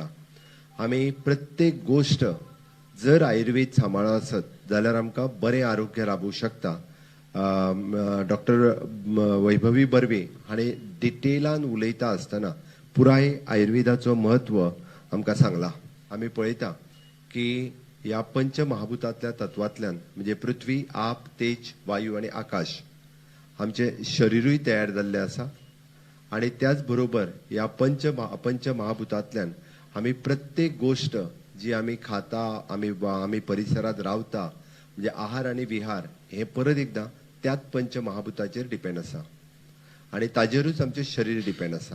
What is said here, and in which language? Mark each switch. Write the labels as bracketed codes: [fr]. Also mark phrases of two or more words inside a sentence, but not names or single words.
[kok] आमी प्रत्येक गोष्ट जर आयुर्वेद सांबाळ्ळो आसत जाल्यार आमकां बरें आरोग्य लाभूंक शकता. डॉक्टर वैभवी बर्वे हाणें डिटेलान उलयता आसतना पुराय आयुर्वेदाचो महत्व आमकां सांगला. आमी पळयता की ह्या पंचमहाभूतांतल्या तत्वांतल्यान म्हणजे पृथ्वी, आप, तेज, वायू आणि आकाश आमचे शरीरूय तयार जाल्ले आसा. आणि त्याच बरोबर ह्या पंचमहाभूतांतल्यान आमी प्रत्येक गोष्ट जी आमी खाता, आमी परिसरात रावता म्हणजे आहार आणि विहार हे परत एकदा त्याच पंचमहाभूताचेर डिपेंड आसा आणि ताजेरूच आमचें शरीर डिपेंड आसा.